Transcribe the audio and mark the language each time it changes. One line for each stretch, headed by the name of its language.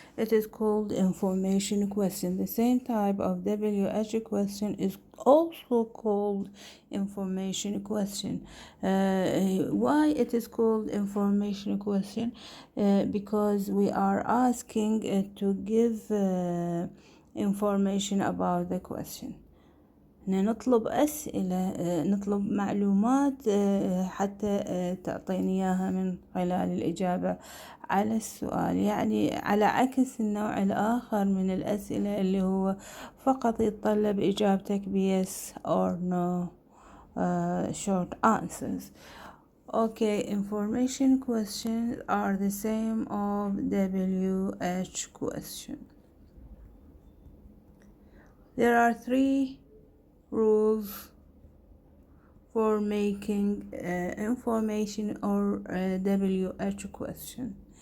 English: It is called information question. The same type of WH question is also called information question. Why it is called information question? Because we are asking to give information about the question.
Arabic: نطلب أسئلة، نطلب معلومات حتى تعطيني إياها من خلال الإجابة على السؤال. يعني على عكس النوع الآخر من الأسئلة اللي هو فقط يتطلب إجابتك
English: yes or no, short answers. Okay, information questions are the same of WH question. There are 3 rules for making information or WH question.